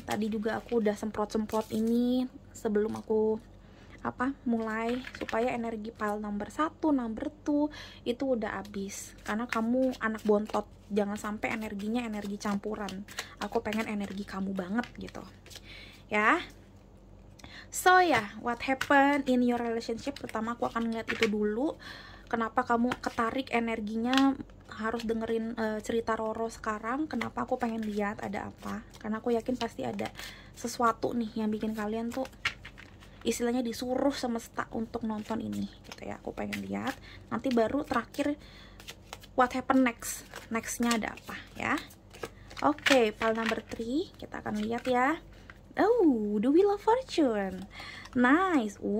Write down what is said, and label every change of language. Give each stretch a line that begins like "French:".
Indonesian: Tadi juga aku udah semprot ini sebelum aku mulai, supaya energi file number 1, number 2 itu udah habis, karena kamu anak bontot, jangan sampai energinya energi campuran. Aku pengen energi kamu banget gitu ya.
English: So ya, what happened in your relationship?
Indonesian: Pertama aku akan ngeliat itu dulu, kenapa kamu ketarik energinya, harus dengerin cerita Roro sekarang. Kenapa aku pengen lihat ada apa, karena aku yakin pasti ada sesuatu nih yang bikin kalian tuh istilahnya disuruh semesta untuk nonton ini gitu ya. Aku pengen lihat, nanti baru terakhir what happen nextnya ada apa ya. Oke, file number 3 kita akan lihat ya.
English: Oh, the Wheel of Fortune, nice.